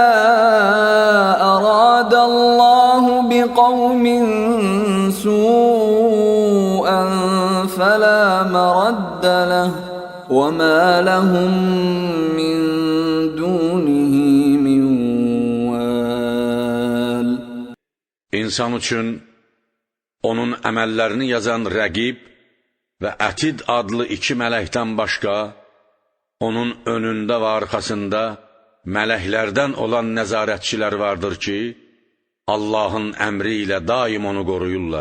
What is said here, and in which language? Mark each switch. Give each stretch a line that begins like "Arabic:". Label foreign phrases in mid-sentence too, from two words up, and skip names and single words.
Arabic: أَرَادَ اللَّهُ بِقَوْمٍ سُوءًا فَلَا مَرَدَّ لَهُ وَمَا لَهُم مِّن دُونِهِ مِن وَالٍ.
Azerbaijani: İnsan üçün onun əməllərini yazan rəqib və ətid adlı 2 mələkdən başqa, onun önündə və arxasında mələklərdən olan nəzarətçilər vardır ki, Allahın əmri ilə daim onu qoruyurlar.